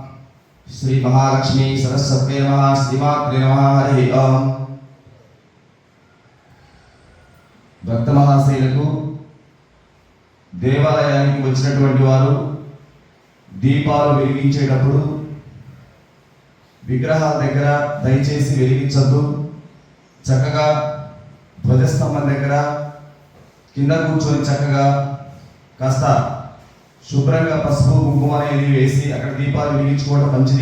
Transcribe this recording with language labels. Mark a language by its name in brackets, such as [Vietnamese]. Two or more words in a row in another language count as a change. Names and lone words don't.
[Sanskrit] श्री महालक्ष्मी सरस्वत्यै नमः। श्रीमात्रे नमः। हरि ओम। [Telugu] భక్త మహాశయులకు దేవాలయానికి వచ్చినటువంటి వారు దీపాలు వెలిగించేటప్పుడు విగ్రహాల దగ్గర దయచేసి వెలిగించద్దు. చక్కగా ధ్వజస్తంభం దగ్గర కింద కూర్చొని చక్కగా కాస్త శుభ్రంగా పసుపు కుంకుమ అనేది వేసి అక్కడ దీపాలు వెలిగించుకోవడం మంచిది.